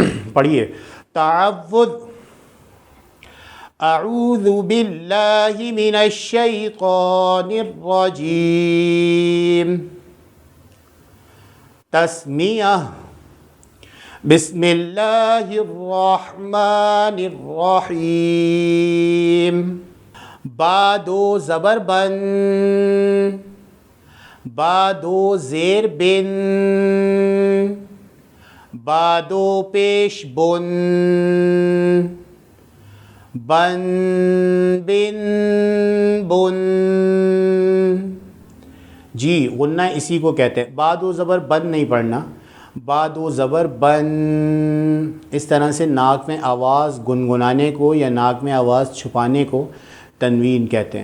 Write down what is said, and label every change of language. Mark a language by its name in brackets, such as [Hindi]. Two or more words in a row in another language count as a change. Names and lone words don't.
[Arabic] پڑھیے، تعوذ، اعوذ باللہ من الشیطان الرجیم، تسمیہ، بسم اللہ الرحمن الرحیم، [Urdu] با 2 زبر بن، با 2 زیر بن، با 2 پیش بن، بن بن بن۔ جی، غنہ اسی کو کہتے ہیں۔ با 2 زبر بن نہیں پڑھنا، با 2 زبر بن۔ اس طرح سے ناک میں آواز گنگنانے کو یا ناک میں آواز چھپانے کو تنوین کہتے ہیں۔